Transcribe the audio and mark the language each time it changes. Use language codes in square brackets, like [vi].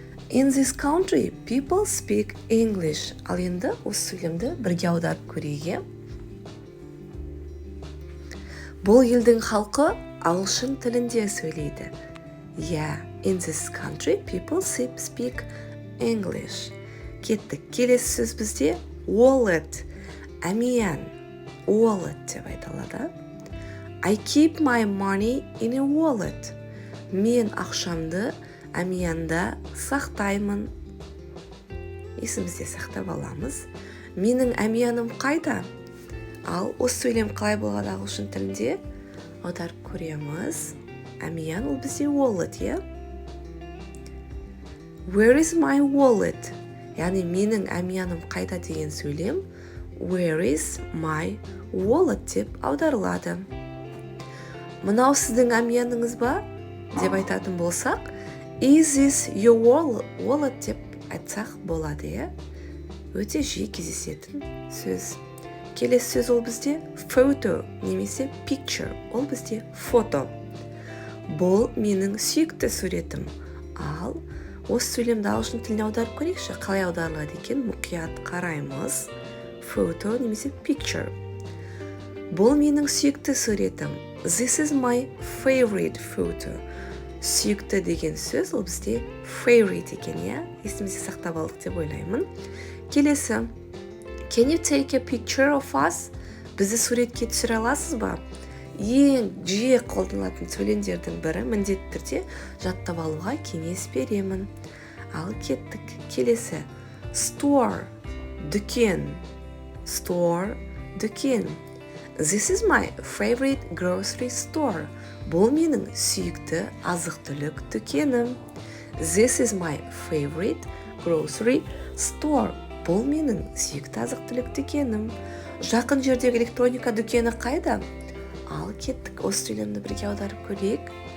[en] In this country, people speak English. [kk] Ал енді осы сөйлемді бірге аударып көрейік. Бұл елдің халқы ағылшын тілінде сөйлейді. [en] In this country, people speak English. [kk] Кеттік. Келесі сөз бізде wallet, әмиян. Wallet деп айтылады. [en] I keep my money in a wallet. [kk] Мен ақшамды әмиянда сақтаймын. Есімізде сақтап аламыз. Менің әмияным қайда? Ал осы сөйлем қалай болады ағылшын тілінде? Аударып көреміз. Әмиян ол бізде [en] wallet, Where is my wallet? [kk] Яғни менің әмияным қайда деген сөйлем [en] Where is my wallet [kk] деп аударылады. Мынау сіздің әмияныңыз ба? Деп айтатын болсақ, [en] Is this your wallet [kk] деп айтсақ болады, Өте жиі кездесетін сөз. Келесі сөз ол бізде photo немесе picture. Ол бізде фото. Бұл менің сүйікті суретім. Ал осы сөйлемді ағылшын тіліне аударып көрейікші. Қалай аударылады екен? Мұқият қараймыз. [en] Photo немесе picture. [kk] Бұл менің сүйікті суретім. [en] This is my favorite photo. [kk] Сүйікті деген сөз ол бізде favorite екен, Есімізде сақтап алдық деп ойлаймын. Келесі. [en] Can you take a picture of us? [kk] Бізді суретке түсіре аласыз ба? Ең жиі қолданылатын сөйлемдердің бірі міндетті түрде жаттап алуға кеңес беремін. Ал кеттік. Келесі. [en] Store, дүкен. Store, дүкен. This is my favorite grocery store. [kk] Бұл менің сүйікті азық-түлік дүкенім. [en] This is my favorite grocery store. [kk] Бұл менің сүйікті азық-түлік дүкенім. Жақын жердегі электроника дүкені қайда? Ал кеттік. Осы сөйлемді бірге аударып көрейік.